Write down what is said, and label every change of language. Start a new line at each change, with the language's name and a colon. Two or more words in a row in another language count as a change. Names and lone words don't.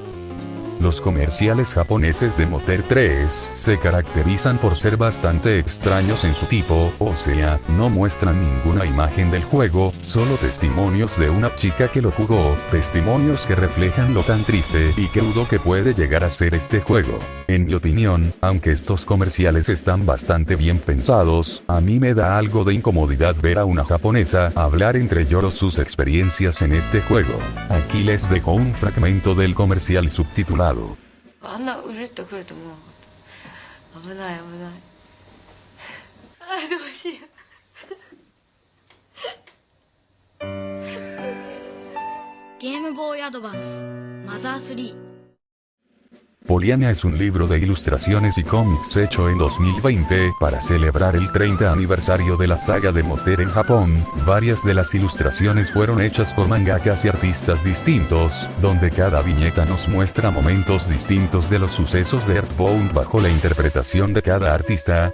Spanish: Los comerciales japoneses de Moter 3 se caracterizan por ser bastante extraños en su tipo, o sea, no muestran ninguna imagen del juego, solo testimonios de una chica que lo jugó, testimonios que reflejan lo tan triste y crudo que puede llegar a ser este juego. En mi opinión, aunque estos comerciales están bastante bien pensados, a mí me da algo de incomodidad ver a una japonesa hablar entre lloros sus experiencias en este juego. Aquí les dejo un fragmento del comercial subtitulado.
Japanese: あんなうるっとくると思わなかった。危ない危ない。あーどうしよう。ゲームボーイアドバンスマザー3。
Spanish: Poliana es un libro de ilustraciones y cómics hecho en 2020 para celebrar el 30 aniversario de la saga de Moter en Japón. Varias de las ilustraciones fueron hechas por mangakas y artistas distintos, donde cada viñeta nos muestra momentos distintos de los sucesos de Earthbound bajo la interpretación de cada artista.